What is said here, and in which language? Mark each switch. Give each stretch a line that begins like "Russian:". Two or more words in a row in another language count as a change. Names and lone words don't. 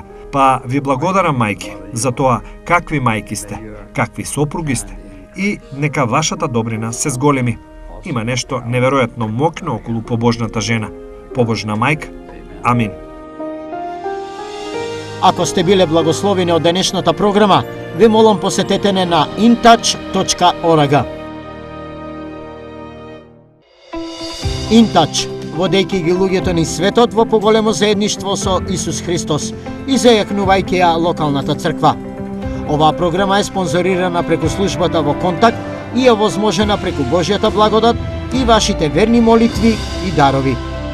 Macedonian: Па ви благодарам, мајки, за тоа какви мајки сте, какви сопруги сте и нека вашата добрина се зголеми. Има нешто неверојатно мокно околу побожната жена, побожна мајка. Амин. Ако сте биле благословени од денешната програма, ви молам посетете не на intouch.org. InTouch, водејќи ги луѓето низ светот во поголемо заедништво со Исус Христос и зајакнувајќи ја локалната црква. Оваа програма е спонзорирана преку службата во Контакт и е возможена преку Божјата благодат и вашите верни молитви и дарови.